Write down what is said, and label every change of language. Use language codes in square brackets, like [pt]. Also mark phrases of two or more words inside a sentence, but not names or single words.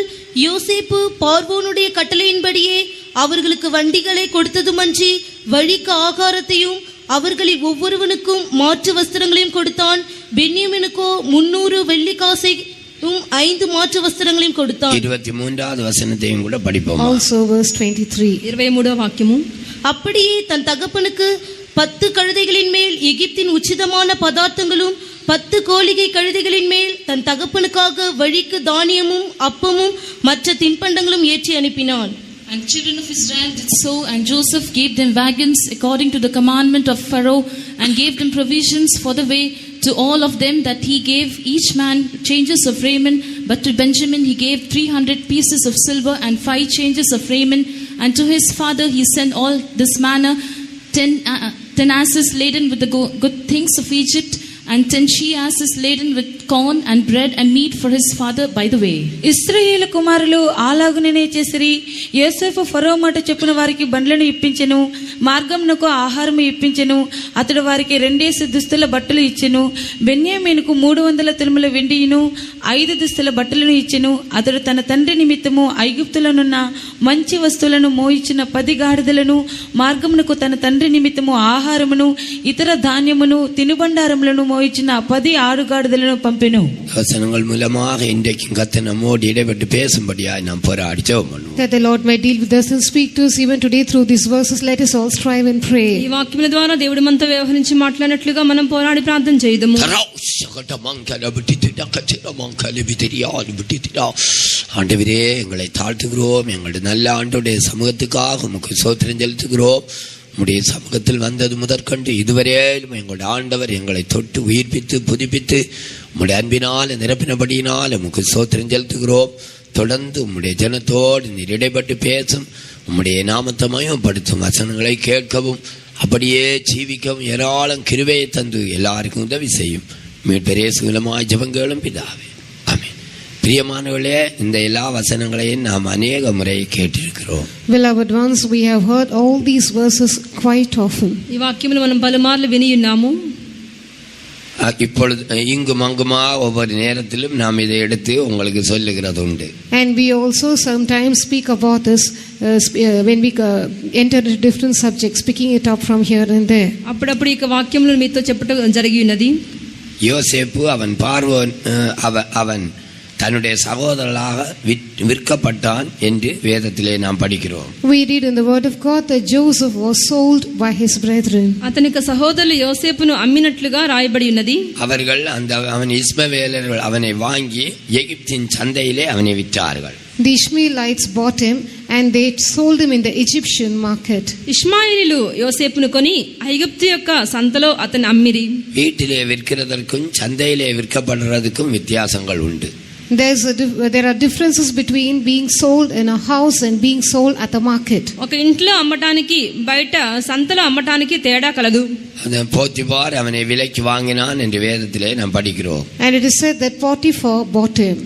[ta] யோசேப்பு பார்வோனுடைய கட்டளையின்படியே அவர்களுக்கு வண்டிகளை கொடுத்ததுமன்றி வழிக்கு ஆகாரத்தையும் அவர்களில் ஒவ்வொருவனுக்கும் மாற்று வஸ்திரங்களையும் கொடுத்தான். பென்யமீனுக்கோ 300 வெள்ளிக்காசையும் 5 மாற்று வஸ்திரங்களையும் கொடுத்தான். 23வது வசனத்தையும் கூட படிப்போம். [en] Also verse 23. [te] 23వ వాక్యము. [ta] அப்படியே தன் தகப்பனுக்கு 10 கழுதைகளின் மேல் எகிப்தின் உச்சிதமான பதார்த்தங்களும் 10 கோலிகை கழுதைகளின் மேல் தன் தகப்பனுக்காக வழிக்கு தானியமும் அப்பமும் மற்ற தின்பண்டங்களும் ஏற்றி அனுப்பினான். [en] And children of Israel did so, and Joseph gave them wagons according to the commandment of Pharaoh, and gave them provisions for the way to all of them, that he gave each man changes of raiment. But to Benjamin he gave 300 pieces of silver and 5 changes of raiment. And to his father he sent all this manner, 10 asses laden with the good things of Egypt, and 10 she-asses laden with corn and bread and meat for his father by the way. [te] ఇశ్రాయేలు కుమారులు అలాగుననే చేసిరి. యోసేపు ఫరో మాట చెప్పిన వారికి బండ్లను ఇప్పించెను, మార్గమునకు ఆహారము ఇప్పించెను. అతడు వారికి 2 దుస్తుల బట్టలు ఇచ్చెను. బెన్యామీనుకు 300 తులముల వెండియును 5 దుస్తుల బట్టలను ఇచ్చెను. అతడు తన తండ్రి నిమిత్తము ఐగుప్తులనున్న మంచి వస్తువులను మోయించిన 10 గాడిదలను, మార్గమునకు తన తండ్రి నిమిత్తము ఆహారమును ఇతర ధాన్యమును తినుబండారములను మోయించిన 10 ఆడుగాడిదలను పంపెను. [ta] வசனங்கள் மூலமாக இன்றைக்கும் கர்த்தர் நம்மோடு இடைப்பட்டு பேசும்படியாய் நாம் போராடி ஜெபம் பண்ணுவோம். [en] That the Lord may deal with us and speak to us even today through these verses. Let us all strive and pray. [te] ఈ వాక్యముల ద్వారా దేవుడు మనతో వ్యవహరించి మాట్లాడినట్లుగా మనం పోరాడి ప్రార్థన చేద్దాము. [ta] ஆண்டவரே, எங்களை தாழ்த்துகிறோம். எங்களுடைய நல்ல ஆண்டவருடைய சமூகத்துக்காக உமக்கு ஸ்தோத்திரம் செலுத்துகிறோம். உம்முடைய சமூகத்தில் வந்தது முதற்கொண்டு இதுவரையிலும் எங்களுடைய ஆண்டவர் எங்களை தொட்டு உயிர்ப்பித்து புதுப்பித்து உம்முடைய அன்பினால் நிரப்பினபடியினால் உமக்கு ஸ்தோத்திரம் செலுத்துகிறோம். தொடர்ந்து உம்முடைய ஜனத்தோடு நீர் இடைப்பட்டு பேசும், உம்முடைய நாமத்தை மகிமைப்படுத்தும் வசனங்களை கேட்கவும் அப்படியே ஜீவிக்கவும் ஏராளம் கிருபையை தந்து எல்லாருக்கும் உதவி செய்யும். மீட்பரேசு மூலமாய் ஜெபங்களும் பிதாவே, ஆமென். பிரியமானவர்களே, இந்த எல்லா வசனங்களையும் நாம் அநேக முறை கேட்டிருக்கிறோம். [en] Beloved ones, we have heard all these verses quite often. [te] ఈ వాక్యములు మనం పలుమార్లు విని ఉన్నాము. [ta] இப்பொழுது இங்கும் அங்குமா ஒவ்வொரு நேரத்திலும் நாம் இதை எடுத்து உங்களுக்கு சொல்லுகிறது உண்டு. [en] And we also sometimes speak about this when we enter into different subjects, picking it up from here and there. [te] అప్పుడప్పుడు ఈ వాక్యములు మీతో చెప్పడం జరిగి ఉన్నది. [ta] யோசேப்பு அவன் பார்வோன் அவன் தன்னுடைய சகோதரர்களாக விற்கப்பட்டான் என்று வேதத்திலே நாம் படிக்கிறோம். [en] We read in the word of God that Joseph was sold by his brethren. [te] అతని సహోదరులు యోసేపును అమ్మినట్లుగా రాయబడి ఉన్నది. [ta] அவர்கள் அவன் இஸ்மவேலர்கள் அவனை வாங்கி எகிப்தின் சந்தையிலே அவனை விற்றார்கள். [en] The Ishmaelites bought him and they sold him in the Egyptian market. [te] ఇష్మాయేలీలు యోసేపును కొని ఐగుప్తు యొక్క సంతలో అతను అమ్మిరి. [ta] வீட்டிலே விற்கிறதற்கும் சந்தையிலே விற்கப்படுறதுக்கும் வித்தியாசங்கள் உண்டு. [en] There are differences between being sold in a house and being sold at the market. [te] ఒక ఇంట్లో అమ్మటానికి బయట సంతలో అమ్మటానికి తేడా కలదు. [ta] போத்திபார் அவனை விலைக்கு வாங்கினான் என்று வேதத்திலே நாம் படிக்கிறோம். [en] And it is said that Potiphar bought him.